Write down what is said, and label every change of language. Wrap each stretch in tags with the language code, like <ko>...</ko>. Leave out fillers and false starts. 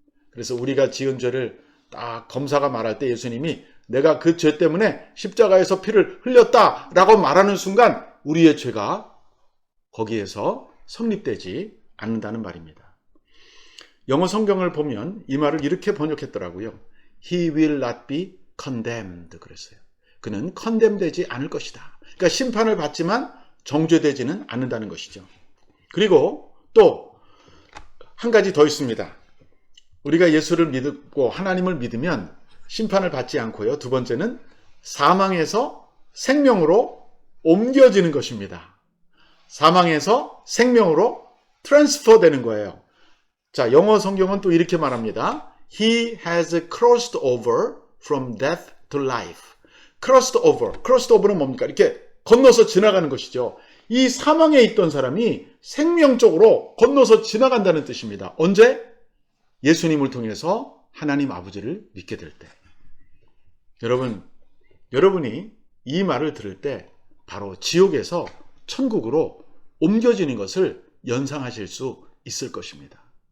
<ko>그래서 우리가 지은 죄를 딱 검사가 말할 때 예수님이 내가 그 죄 때문에 십자가에서 피를 흘렸다라고 말하는 순간 우리의 죄가 거기에서 성립되지 않는다는 말입니다. 영어 성경을 보면 이 말을 이렇게 번역했더라고요.</ko> <en>He will not be condemned</en> <ko>그랬어요. 그는 컨뎀되지 않을 것이다. 그러니까 심판을 받지만 정죄되지는 않는다는 것이죠. 그리고 또 한 가지 더 있습니다. 우리가 예수를 믿고 하나님을 믿으면 심판을 받지 않고요. 2번째는 사망에서 생명으로 옮겨지는 것입니다. 사망에서 생명으로 트랜스퍼 되는 거예요. 자, 영어 성경은 또 이렇게 말합니다.</ko> <en>He has crossed over from death to life.</en> <ko>crossed over는 뭡니까? 이렇게 건너서 지나가는 것이죠. 이 사망에 있던 사람이 생명적으로 건너서 지나간다는 뜻입니다. 언제? 예수님을 통해서 하나님 아버지를 믿게 될 때. 여러분이 이 말을 들을 때 바로 지옥에서 천국으로 옮겨지는 것을 연상하실 수 있을 것입니다.</ko>